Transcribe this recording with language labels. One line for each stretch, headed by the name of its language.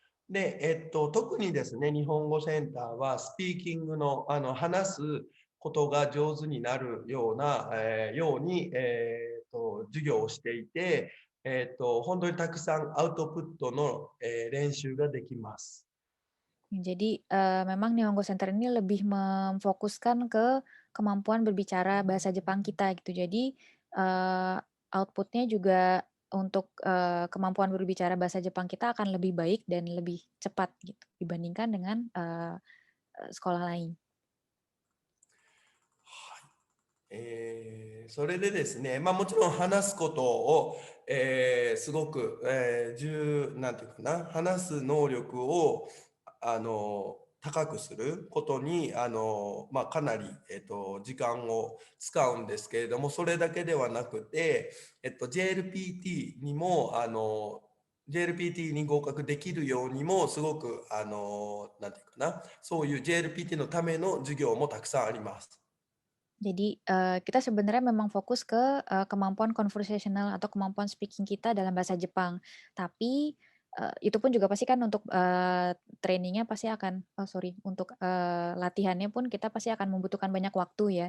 Japanese: で、特にですね、日本語センターはスピーキングの、話すことが上手になるような、ように、授業をしていて、本当にたくさんアウトプットの、練習ができます。
Indonesian: Jadi memang Nihongo Center ini lebih memfokuskan ke kemampuan berbicara bahasa Jepang kita gitu. Jadi outputnya juga untuk kemampuan berbicara bahasa Jepang kita akan lebih baik dan lebih cepat gitu dibandingkan dengan sekolah lain.
Japanese: それでですね、まあ、もちろん話すことを、すごく、なんていうかな、話す能力を高くすることにまあ、かなり、時間を使うんですけれども、それだけではなくて、JLPT にもJLPT に合格できるようにもすごくなんていうかな、そういう JLPT のための授業もたくさんあります。
Indonesian: Jadi kita sebenarnya memang fokus ke kemampuan conversational atau kemampuan speaking kita dalam bahasa Jepang. Tapi itu pun juga pasti kan untuk trainingnya pasti akan, untuk latihannya pun kita pasti akan membutuhkan banyak waktu ya.